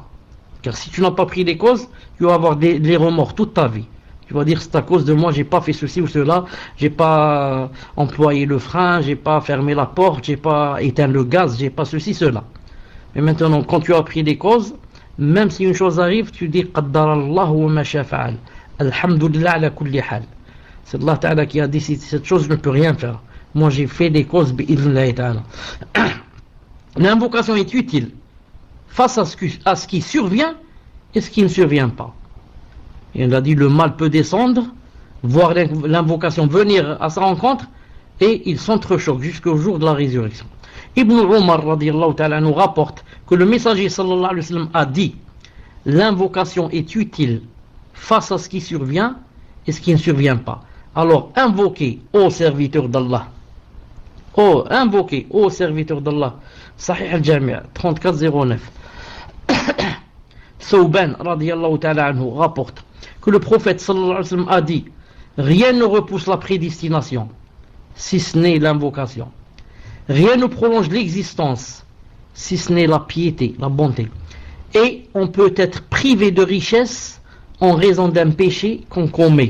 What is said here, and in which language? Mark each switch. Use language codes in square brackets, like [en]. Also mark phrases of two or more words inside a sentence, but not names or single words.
[fr] Car si tu n'as pas pris les causes, tu vas avoir des remords toute ta vie. Tu vas dire c'est à cause de moi, j'ai pas fait ceci ou cela, j'ai pas employé le frein, j'ai pas fermé la porte, j'ai pas éteint le gaz, j'ai pas ceci, cela. Mais maintenant, quand tu as pris des causes, même si une chose arrive, tu dis [ar] قدر الله وما شاء فعل. الحمد لله على كل حال. [fr] C'est Allah Ta'ala qui a dit cette chose, je ne peux rien faire. Moi j'ai fait des causes [ar] بإذن الله تعالى. [fr] L'invocation est utile face à ce qui survient et ce qui ne survient pas. Et on a dit le mal peut descendre, voir l'invocation venir à sa rencontre, et il s'entrechoque jusqu'au jour de la résurrection. Ibn Umar [ar] رضي الله تعالى [fr] nous rapporte que le messager [ar] صلى الله عليه وسلم [fr] a dit l'invocation est utile face à ce qui survient et ce qui ne survient pas. Alors invoquez ô serviteur d'Allah, invoquez ô serviteur d'Allah. Sahih al-Jami' 3409. Thawban [ar] رضي الله تعالى عنه [fr] rapporte que le prophète [ar] صلى الله عليه وسلم [fr] a dit rien ne repousse la prédestination si ce n'est l'invocation. Rien ne prolonge l'existence si ce n'est la piété, la bonté. Et on peut être privé de richesse en raison d'un péché qu'on commet.